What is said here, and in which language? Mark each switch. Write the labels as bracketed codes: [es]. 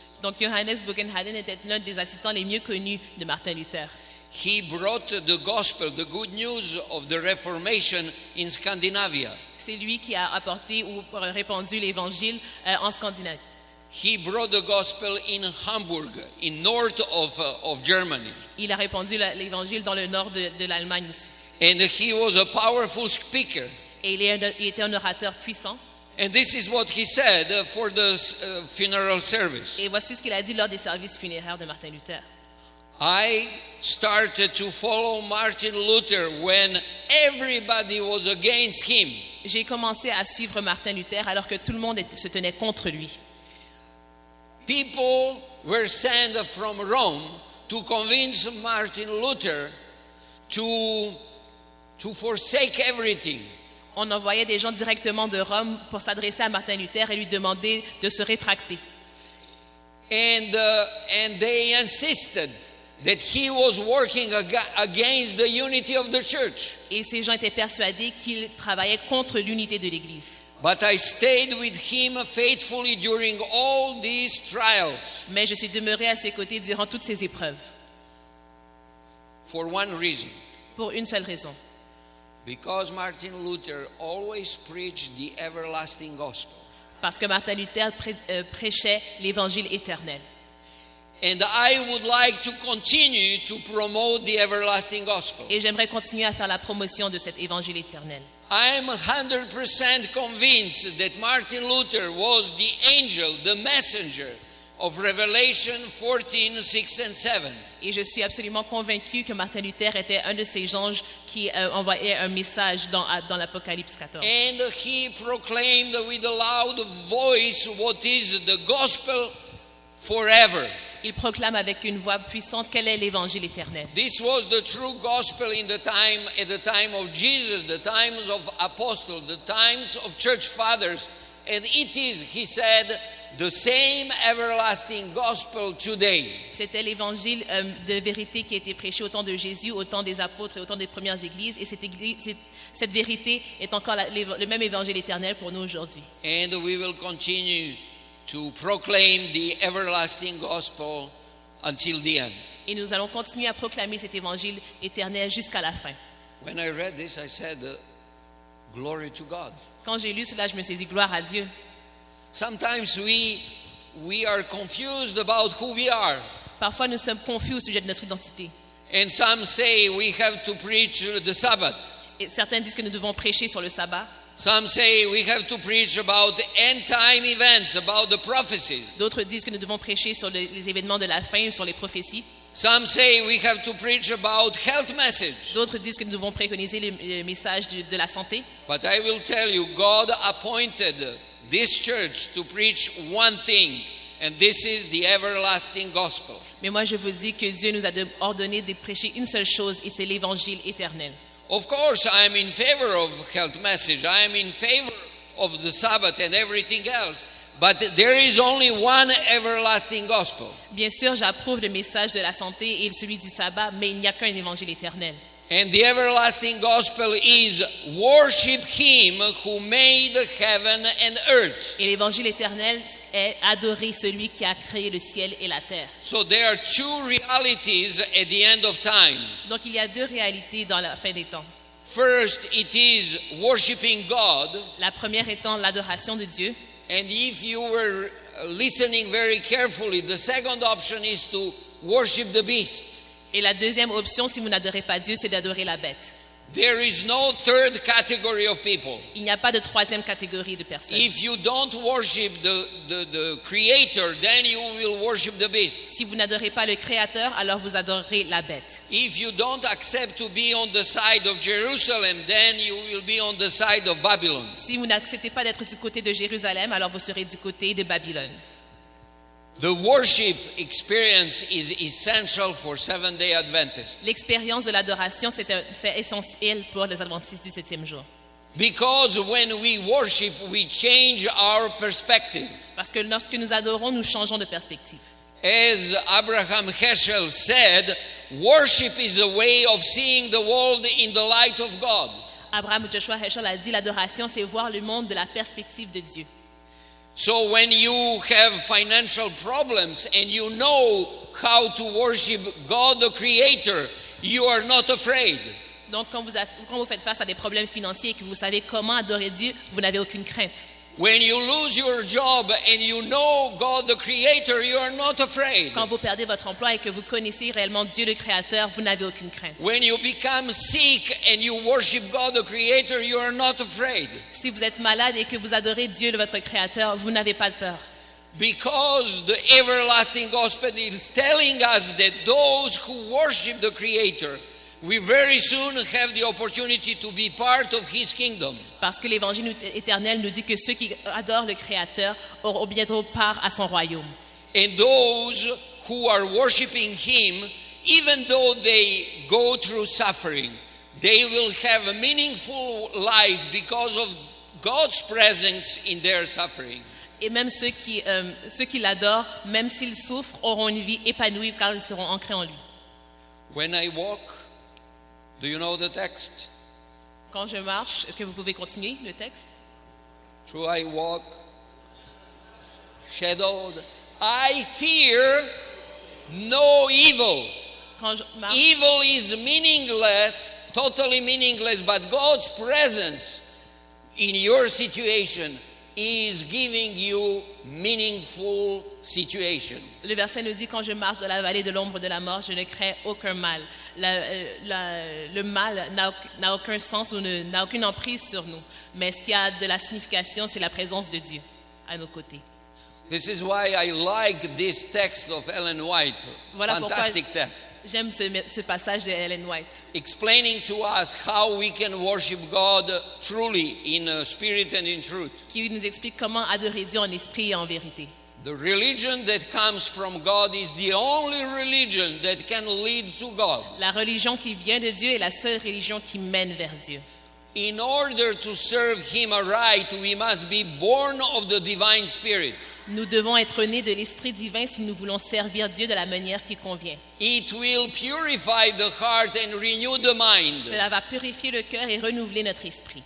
[fr] Donc Johannes Bugenhagen était l'un des assistants les mieux connus de Martin Luther. [en] He brought the gospel, the good news of the Reformation in Scandinavia. [fr] C'est lui qui a apporté ou répandu l'évangile en Scandinavie. [en] He brought the gospel in Hamburg, in north of Germany. [fr] Il a répandu l'évangile dans le nord de l'Allemagne aussi. [en] And he was a powerful speaker. [fr] Et il était un orateur puissant. [en] And this is what he said for the funeral service. [fr] Et voici ce qu'il a dit lors des services funéraires de Martin Luther. [en] I started to follow Martin Luther when everybody was against him. [fr] J'ai commencé à suivre Martin Luther alors que tout le monde se tenait contre lui. [en] People were sent from Rome to convince Martin Luther to forsake everything. [fr] On envoyait des gens directement de Rome pour s'adresser à Martin Luther et lui demander de se rétracter. [en] And they insisted that he was working against the unity of the church. [fr] Et ces gens étaient persuadés qu'il travaillait contre l'unité de l'Église. [en] But I stayed with him faithfully during all these trials. [fr] Mais je suis demeuré à ses côtés durant toutes ces épreuves. [en] For one reason. [fr] Pour une seule raison. [en] Because Martin Luther always preached the everlasting gospel. [fr] Parce que Martin Luther prêchait l'évangile éternel. [en] And I would like to continue to promote the everlasting gospel. [fr] Et j'aimerais continuer à faire la promotion de cet évangile éternel. [en] I'm 100% convinced that Martin Luther was the angel, the messenger of Revelation 14, 6 and 7. [fr] Et je suis absolument convaincu que Martin Luther était un de ces anges qui envoyait un message dans l'Apocalypse 14. [en] And he proclaimed with a loud voice what is the gospel forever. [fr] Il proclame avec une voix puissante quel est l'évangile éternel. [en] This was the true gospel at the time of Jesus, the times of apostles, the times of church fathers, and it is, he said, the same everlasting gospel today. [fr] C'était l'évangile de vérité qui a été prêché au temps de Jésus, au temps des apôtres et au temps des premières églises, et cette vérité est encore le même évangile éternel pour nous aujourd'hui. [en] And we will continue to proclaim the everlasting gospel until the end. [fr] Et nous allons continuer à proclamer cet évangile éternel jusqu'à la fin. [en] When I read this, I said, glory to God. [fr] Quand j'ai lu cela, je me suis dit gloire à Dieu. [en] Sometimes we are confused about who we are. [fr] Parfois, nous sommes confus au sujet de notre identité. [en] And some say we have to preach the Sabbath. [fr] Et certains disent que nous devons prêcher sur le sabbat. [en] Some say we have to preach about end time events, about the prophecies. [fr] D'autres disent que nous devons prêcher sur les événements de la fin, sur les prophéties. [en] Some say we have to preach about health message. [fr] D'autres disent que nous devons préconiser le message de la santé. [en] But I will tell you, God appointed this church to preach one thing, and this is the everlasting gospel. [fr] Mais moi, je vous dis que Dieu nous a ordonné de prêcher une seule chose, et c'est l'évangile éternel. [en] Of course, I am in favor of health message. I am in favor of the Sabbath and everything else. But there is only one everlasting gospel. [fr] Bien sûr, j'approuve le message de la santé et celui du sabbat, mais il n'y a qu'un évangile éternel. [en] And the everlasting gospel is worship him who made heaven and earth. [fr] Et l'évangile éternel est adorer celui qui a créé le ciel et la terre. [en] So there are two realities at the end of time. [fr] Donc il y a deux réalités dans la fin des temps. [en] First, it is worshiping God. [fr] La première étant l'adoration de Dieu. [en] And if you were listening very carefully, the second option is to worship the beast. [fr] Et la deuxième option, si vous n'adorez pas Dieu, c'est d'adorer la bête. [en] There is no third category of people. [fr] Il n'y a pas de troisième catégorie de personnes. [en] If you don't worship the creator, then you will worship the beast. [fr] Si vous n'adorez pas le Créateur, alors vous adorerez la bête. [en] If you don't accept to be on the side of Jerusalem, then you will be on the side of Babylon. [fr] Si vous n'acceptez pas d'être du côté de Jérusalem, alors vous serez du côté de Babylone. [en] The worship experience is essential for Seventh-day Adventists. [fr] L'expérience de l'adoration, c'est un fait essentiel pour les adventistes du 7e jour. [en] Because when we worship, we change our perspective. [fr] Parce que lorsque nous adorons, nous changeons de perspective. [en] As Abraham Heschel said, worship is a way of seeing the world in the light of God. [fr] Abraham Joshua Heschel a dit, l'adoration, c'est voir le monde de la perspective de Dieu. [en] So when you have financial problems and you know how to worship God the Creator, you are not afraid. [fr] Donc, quand vous faites face à des problèmes financiers et que vous savez comment adorer Dieu, vous n'avez aucune crainte. [en] When you lose your job and you know God the Creator, you are not afraid. [fr] Quand vous perdez votre emploi et que vous connaissez réellement Dieu le Créateur, vous n'avez aucune crainte. [en] When you become sick and you worship God the Creator, you are not afraid. [fr] Si vous êtes malade et que vous adorez Dieu, votre Créateur, vous n'avez pas de peur. [en] Because the everlasting gospel is telling us that those who worship the Creator, we very soon have the opportunity to be part of His kingdom. [fr] Parce que l'évangile éternel nous dit que ceux qui adorent le Créateur auront bientôt part à son royaume. [en] And those who are worshiping Him, even though they go through suffering, they will have a meaningful life because of God's presence in their suffering. [fr] Et même ceux qui l'adorent, même s'ils souffrent, auront une vie épanouie car ils seront ancrés en lui. [en] When I walk, do you know the text? [fr] Quand je marche, est-ce que vous pouvez continuer le texte? [en] Through I walk, shadowed, I fear no evil. [fr] Quand je marche, [en] Evil is meaningless, totally meaningless, but God's presence in your situation is giving you meaningful situation. [fr] le verset nous dit, quand je marche dans la vallée de l'ombre de la mort, je ne crains aucun mal. Le mal n'a aucun sens ou n'a aucune emprise sur nous. Mais ce qui a de la signification, c'est la présence de Dieu à nos côtés. [en] This is why I like this text of Ellen White. [fr] Voilà pourquoi [en] Fantastic text. [fr] j'aime ce passage de Ellen White, [en] Explaining to us how we can worship God truly in spirit and in truth. [fr] qui nous explique comment adorer Dieu en esprit et en vérité. [en] The religion that comes from God is the only religion that can lead to God. [fr] La religion qui vient de Dieu est la seule religion qui mène vers Dieu. [en] In order to serve Him aright, we must be born of the divine spirit. [fr] Nous devons être nés de l'Esprit divin si nous voulons servir Dieu de la manière qui convient. [en] It will purify the heart and renew the mind. [fr] Cela va purifier le cœur et renouveler notre esprit.